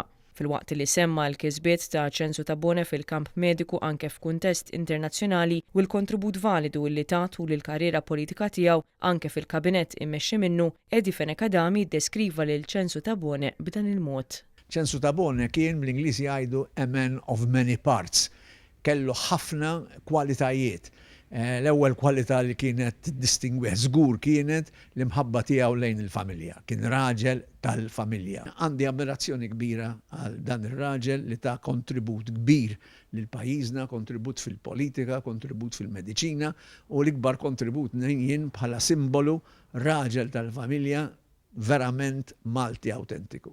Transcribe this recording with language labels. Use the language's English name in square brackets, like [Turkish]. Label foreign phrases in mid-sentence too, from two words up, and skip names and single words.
[Maltese] Fil-waqt li semma l-kisbiet ta' Censu Tabone fil-kamp mediku anke f'kuntest internazzjonali u l-kontribut validu li tagħtu lill-karriera politika tiegħu anke fil-kabinett immexxi minnu, Edi Fenekadami deskriva lil Censu Tabone b'dan il-mod. Censu Tabone kien bl-Ingliżi jgħidu [English] a man of many parts. [Maltese] Kellu ħafna kwalitajiet. L-ewwel kwalità li kienet distingwih żgur kienet l-imħabba tiegħu lejn il-familja. Kien raġel tal-familja. Għandi ammirazzjoni kbira għal dan ir-raġel li ta' kontribut kbir lil pajjiżna, kontribut fil-politika, kontribut fil-mediċina u l-ikbar kontribut jien bħala simbolu raġel tal-familja verament Malti awtentiku.